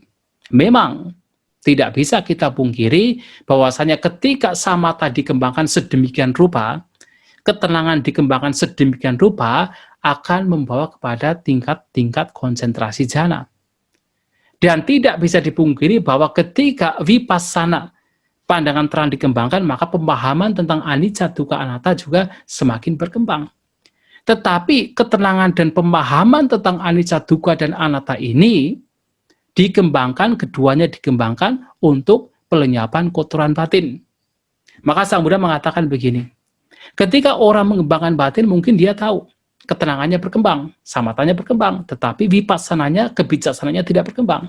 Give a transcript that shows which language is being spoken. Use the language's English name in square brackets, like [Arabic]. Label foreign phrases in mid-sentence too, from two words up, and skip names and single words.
[Indonesian] Memang tidak bisa kita pungkiri bahwasanya ketika samatha dikembangkan sedemikian rupa, ketenangan dikembangkan sedemikian rupa, akan membawa kepada tingkat-tingkat konsentrasi jhana. Dan tidak bisa dipungkiri bahwa ketika vipassana, pandangan terang dikembangkan, maka pemahaman tentang [Pali] anicca, dukkha, anatta [Indonesian] juga semakin berkembang. Tetapi ketenangan dan pemahaman tentang [Pali] anicca, dukkha, [Indonesian] dan anatta ini dikembangkan, keduanya dikembangkan untuk pelenyapan kotoran batin. Maka Sang Buddha mengatakan begini, ketika orang mengembangkan batin, mungkin dia tahu ketenangannya berkembang, samathanya berkembang, tetapi vipassananya, kebijaksanaannya tidak berkembang.